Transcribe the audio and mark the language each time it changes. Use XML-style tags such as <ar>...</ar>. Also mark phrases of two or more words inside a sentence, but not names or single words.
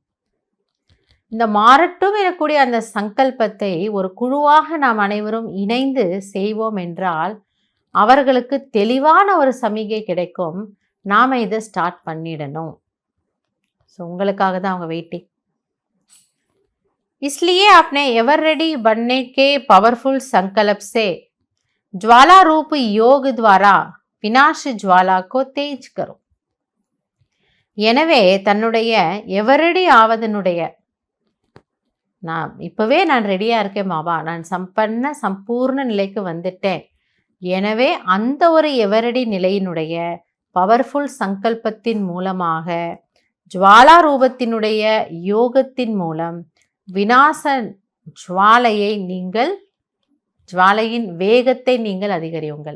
<ta>இந்த மாறட்டும் எனக்கூடிய அந்த சங்கல்பத்தை ஒரு குழுவாக நாம் அனைவரும் இணைந்து செய்வோம் என்றால் அவர்களுக்கு தெளிவான ஒரு சமிகை கிடைக்கும். நாம் இதை ஸ்டார்ட் பண்ணிடணும். ஸோ உங்களுக்காக தான் அவங்க வெயிட்டிங்.</ta> <hi>इसलिए आपने</hi> <en>ever ready</en> <hi>बनने के पावरफुल संकल्प से ज्वाला रूप योग द्वारा विनाश ज्वाला को तेज करो.</hi> <ta>எனவே தன்னுடைய எவரடி ஆவதனுடைய, நான் இப்போவே நான் ரெடியாக இருக்கேன் மாவா, நான் சம்பூர்ண நிலைக்கு வந்துட்டேன். எனவே அந்த ஒரு எவரடி நிலையினுடைய பவர்ஃபுல் சங்கல்பத்தின் மூலமாக ஜுவாலா ரூபத்தினுடைய யோகத்தின் மூலம் விநாச ஜுவாலையின் வேகத்தை நீங்கள் அதிகரியுங்கள்.</ta>